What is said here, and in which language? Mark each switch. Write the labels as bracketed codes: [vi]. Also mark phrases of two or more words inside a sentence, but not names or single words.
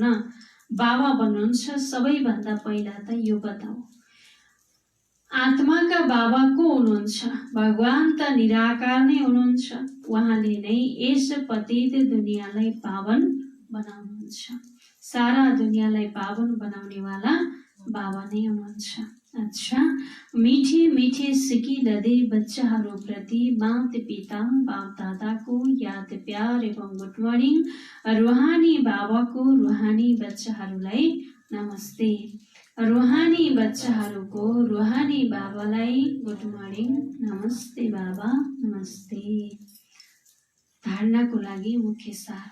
[ne] बाबा भन्नुहुन्छ सबैभन्दा पहिला त यो बताऊ, आत्माका बाबा को हुनुहुन्छ? भगवान त निराकार नै हुनुहुन्छ। उहाँले नै यस पतित दुनियाँलाई पावन बनाउनुहुन्छ। सारा दुनियाँलाई पावन बनाउनेवाला बाबा नै हुनुहुन्छ। [hi] अच्छा, मीठे मीठे सिकी लदे [ne] बच्चाहरू प्रति माता पिता बाप दादाको याद प्यार एवं [en] good morning. [ne] रुहानी बाबाको रुहानी बच्चाहरूलाई नमस्ते। रुहानी बच्चाहरूको रुहानी बाबालाई [en] good morning, [ne] नमस्ते बाबा, नमस्ते। धारणाको लागि मुख्य सार।